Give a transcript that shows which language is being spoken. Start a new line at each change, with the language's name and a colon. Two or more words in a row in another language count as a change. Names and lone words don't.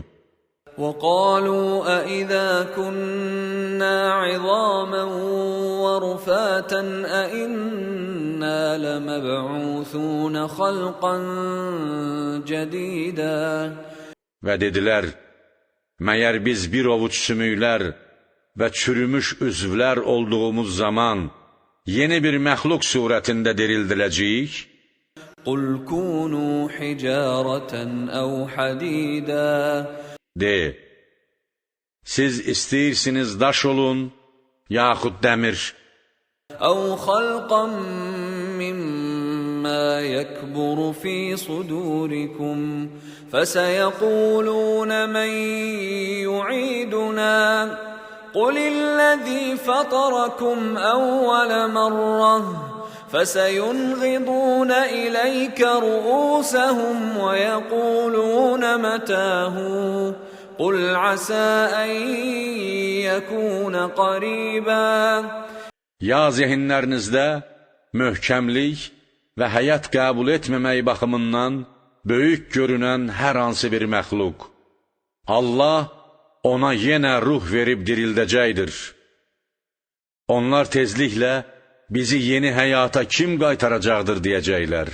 Arabic: وَقَالُوا أَإِذَا كُنَّا عِظَامًا وَرُفَاتًا أَإِنَّا لَمَبْعُوثُونَ خَلْقًا جَدِيدًا.
Azerbaijani: Və dedilər, məyər biz bir ovuc sümüklər və çürümüş üzvlər olduğumuz zaman yeni bir məxluq surətində dirildiləcəyik?
Arabic: قُلْ كُونُوا حِجَارَةً أَوْ حَدِيدًا.
Azerbaijani: De, siz istəyirsiniz daş olun, yaxud dəmir.
Arabic: أَوْ خَلْقًا مِّمَّا يَكْبُرُ فِي صُدُورِكُمْ فَسَيَقُولُونَ مَن يُعِيدُنَا قُلِ الَّذِي فَطَرَكُمْ أَوَّلَ مَرَّةٍ فَسَيُنْغِضُونَ إِلَيْكَ رُؤُوسَهُمْ وَيَقُولُونَ مَتَىٰ هُوَ قُلْ عَسَىٰ أَن يَكُونَ قَرِيبًا.
Azerbaijani: Ya zehinlərinizdə möhkəmlik və həyat qəbul etməmək baxımından böyük görünən hər hansı bir məxluq, Allah ona yenə ruh verib dirildəcəkdir. Onlar tezliklə, bizi yeni həyata kim qaytaracaqdır deyəcəklər.